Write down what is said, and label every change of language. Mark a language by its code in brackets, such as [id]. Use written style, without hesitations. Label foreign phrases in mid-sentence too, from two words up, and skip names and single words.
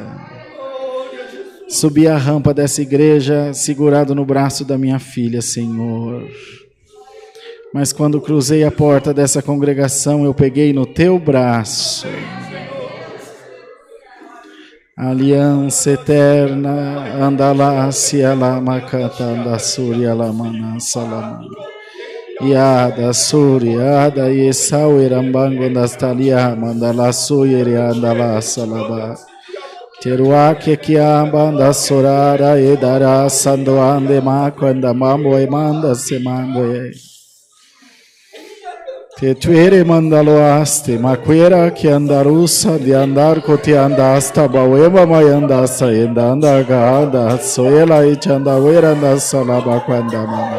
[pt] Subi a rampa dessa igreja segurado no braço da minha filha, Senhor. Mas quando cruzei a porta dessa congregação, eu peguei no teu braço. Aliança eterna, andalá, sialama, catanda, surya, lamana, salama. Yada, surya, ada, yesau, irambanga, nastalia, mandala, suya, andala, salaba. Teruake, kiamba, andasorara, edara, sandoande, makwanda, mambo, emanda, semando, Te tuere mandaloaste, maquera que andarusa de andar coti andasta, bauema mayandasa, endanda gada, soela e chandaweira andasa labaquanda mama.